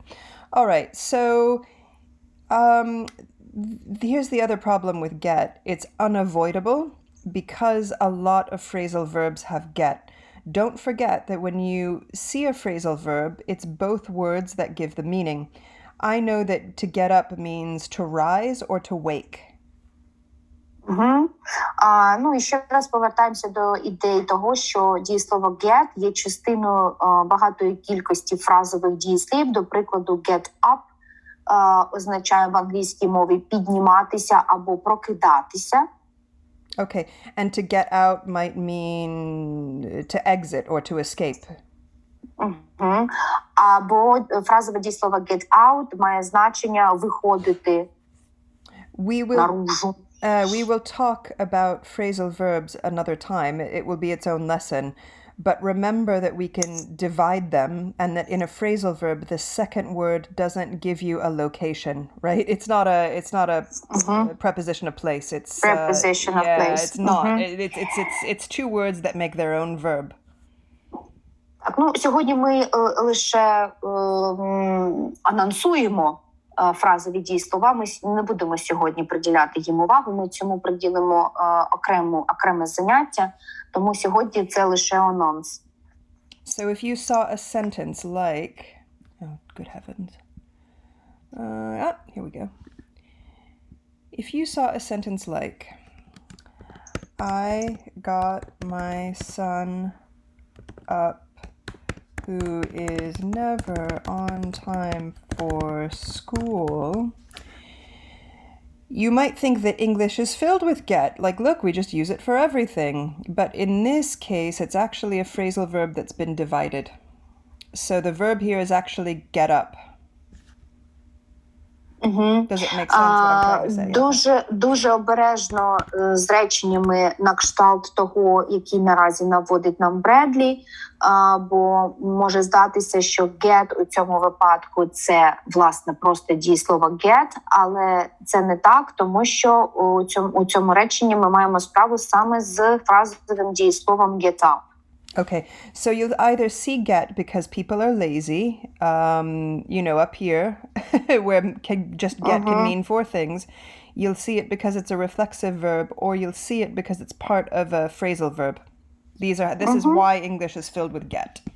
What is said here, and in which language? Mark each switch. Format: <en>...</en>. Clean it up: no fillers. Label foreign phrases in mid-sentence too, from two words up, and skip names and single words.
<en>All right, so here's the other problem with get. It's unavoidable because a lot of phrasal verbs have get. Don't forget that when you see a phrasal verb, it's both words that give the meaning. I know that to get up means to rise or to wake.</en> <uk>І ще раз повертаємося до ідеї того, що дієслово get є частиною багатої кількості фразових дієслів. До прикладу,</uk> <en>get up</en> <uk>означає в англійській мові підніматися або прокидатися.</uk> <en>Okay, and to get out might mean to exit or to escape.</en> <uk>Або фразове дієслово</uk> <en>get out</en> <uk>має значення виходити наружу.</uk> <en>We will talk about phrasal verbs another time. It will be its own lesson. But remember that we can divide them and that in a phrasal verb, the second word doesn't give you a location, right? It's not a preposition of place. It's preposition of place. It's not. It's two words that make their own verb.</en> <uk>Так, сьогодні ми лише анонсуємо фразові дієслова. Ми не будемо сьогодні приділяти їм увагу, ми цьому приділимо окреме заняття, тому сьогодні це лише анонс.</uk> <en>So if you saw a sentence like, oh, good heavens. Here we go. If you saw a sentence like, I got my son up who is never on time for school, you might think that English is filled with get. Like, look, we just use it for everything. But in this case, it's actually a phrasal verb that's been divided. So the verb here is actually get up. Does it make sense what I'm trying to say?</en> <uk>Дуже обережно з реченнями на кшталт того, які наразі наводить нам Бредлі, бо може здатися, що get у цьому випадку це, власне, просто дієслово get, але це не так, тому що у цьому реченні ми маємо справу саме з фразовим дієсловом</uk> <en>get up. Okay, so you'll either see get because people are lazy, up here, where get can mean four things. You'll see it because it's a reflexive verb, or you'll see it because it's part of a phrasal verb. This is why English is filled with get.</en>